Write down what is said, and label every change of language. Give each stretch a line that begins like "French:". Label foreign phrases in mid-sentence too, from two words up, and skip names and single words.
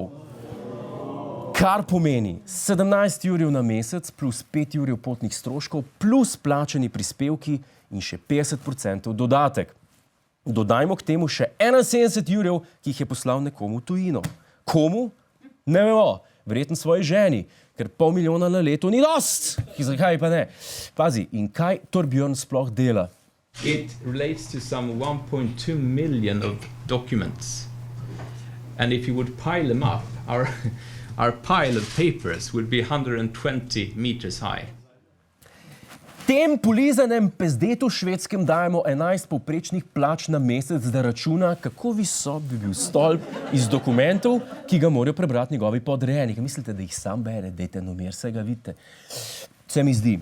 Slovenian: Kar pomeni 17 jurjev na mesec plus 5 jurjev potnih stroškov plus plačani prispevki in še 50% dodatek. Dodajmo k temu še 71 jurjev, ki jih je poslal nekomu v tujino. Komu? Ne vemo, verjetno svoji ženi, ker 500 000 na leto ni dost. Zakaj pa ne? Pazi, in kaj Torbjörn sploh dela?
English: It relates to some 1.2 million of documents. And if you would pile them up, our pile of papers would be 120 meters high.
Slovenian: Tem polizanem pezdetu švedskem dajemo 11 povprečnih plač na mesec, da računa, kako visok bi bil stolp iz dokumentov, ki ga morajo prebrati njegovi podrejeni. Mislite, da jih sam bere? Dajte no mir, se ga vidite. Se mi zdi.